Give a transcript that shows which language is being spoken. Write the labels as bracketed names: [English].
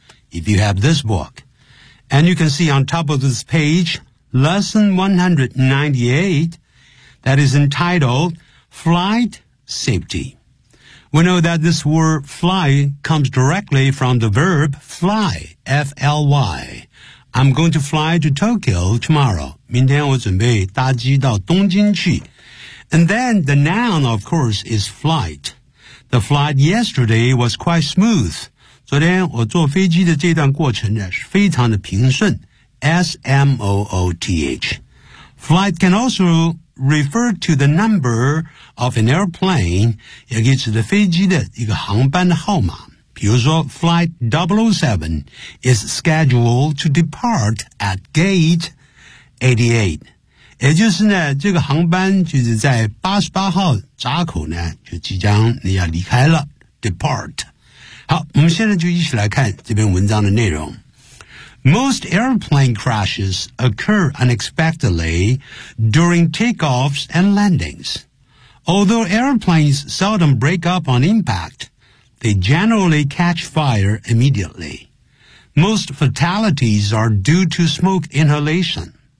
[English] If you have this book, and you can see on top of this page, lesson 198, that is entitled. Flight safety. We know that this word fly comes directly from the verb fly, F-L-Y. I'm going to fly to Tokyo tomorrow. [Chinese] 明天我准备搭机到东京去。 [English] And then the noun, of course, is flight. The flight yesterday was quite smooth. [Chinese] 昨天我坐飞机的这段过程呢是非常的平顺。 [English] S-M-O-O-T-H. Flight can also... refer to the number of an airplane, [Chinese] 也就是飞机的一个航班的号码。比如说 [English] Flight 007 is scheduled to depart at gate 88. [Chinese] 也就是呢这个航班就是在88号闸口呢就即将要离开了 depart. 好，我们现在就一起来看这篇文章的内容。 [English] Most airplane crashes occur unexpectedly during takeoffs and landings. Although airplanes seldom break up on impact, they generally catch fire immediately. Most fatalities are due to smoke inhalation.